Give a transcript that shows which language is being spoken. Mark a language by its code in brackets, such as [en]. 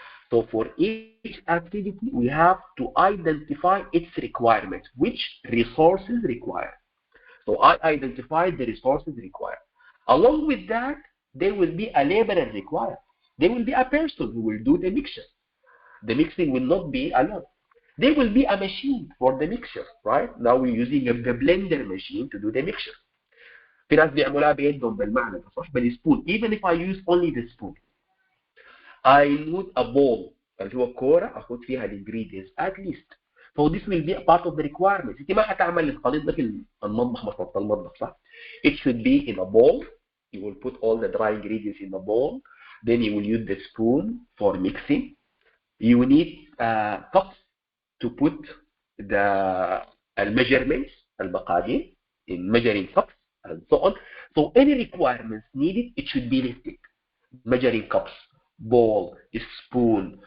[en] So for each activity, we have to identify its requirements, which resources require. So I identified the resources required. Along with that, there will be a laborer required. There will be a person who will do the mixture. The mixing will not be alone. There will be a machine for the mixture, right? Now we're using the blender machine to do the mixture. [ar] في ناس بيعملوها بيدهم بالمعلقة صح بالسبون. [en] Even if I use only the spoon, I need a bowl [ar] اللي هو كورة أخذ فيها [en] الانجريدينتس at least. So this will be a part of the requirements. [ar] انت ما هتعمل الخليط ده في المطبخ مصنع المطبخ صح؟ [en] It should be in a bowl. You will put all the dry ingredients in the bowl. Then you will use the spoon for mixing. You need cups to put the measurements المقادير in measuring cups and so on. So any requirements needed, it should be listed. Measuring cups, bowl, spoon.